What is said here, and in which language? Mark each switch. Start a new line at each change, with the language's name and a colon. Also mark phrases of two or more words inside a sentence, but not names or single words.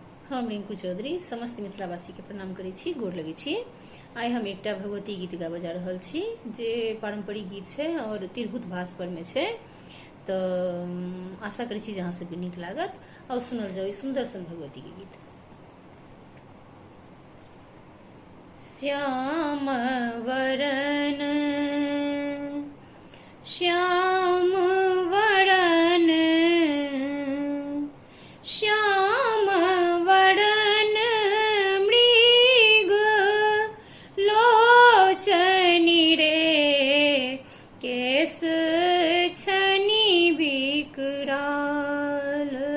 Maithili: हम रिंकू चौधरी समस्त मिथिलावासी के प्रणाम करै छी, गोर लगै छी। आइ हम एकटा भगवती गीत गाबऽ जा रहल छी जे पारंपरिक गीत छै और तिरहुत भाषा पर में छै। तो आशा करै छी जे अहाँ सबके नीक लागत और सुनल जाओ ई सुंदर सन भगवती के गीत। श्याम वरन श्याम वरन श्याम वरन मृग लोचनि रे केस छनि विकराल।